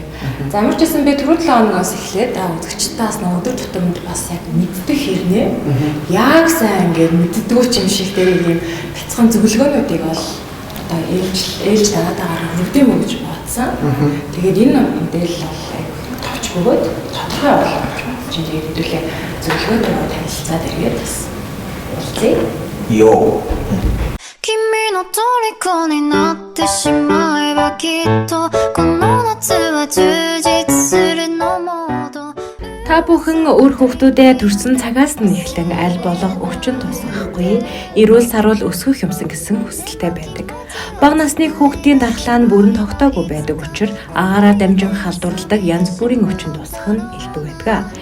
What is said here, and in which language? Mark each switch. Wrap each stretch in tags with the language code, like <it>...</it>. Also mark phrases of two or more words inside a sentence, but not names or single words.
<mn>За ямар ч гэсэн би түрүү 7 хоногоос эхлээд үзэгчдээс өдөр тутамд бас яг мэддэг хэрнээ яг сайн ингээд мэддэггүй ч юм шиг дээр ийм бяцхан зөвлөгөөнүүдийг бол одоо ээлж дагаад хүрдэм үү гэж бодсон. Тэгээд энэ мэдээлэл бол товч бөгөөд тодорхой болгож чинь тэгээд хэдүүлээ зөвлөгөөтэй танилцаад иргээд бас уулзъя. Йоо.</mn> <ja>君の虜になってしまえばきっとこの夏は充実するのモード</ja> <mn>Та бүхэн өөр хүүхдүүдээ төрсөн цагаас нь эхлэн аль болох өвчин тусгахгүй, эрүүл саруул өсгөх юмсан гэсэн хүсэлтэй байдаг. Бага насны хүүхдийн дархлаа нь бүрэн тогтоогүй байдаг учраас агаараа дамжин халдварладаг янз бүрийн өвчин тусах нь элбэг байдаг.</mn>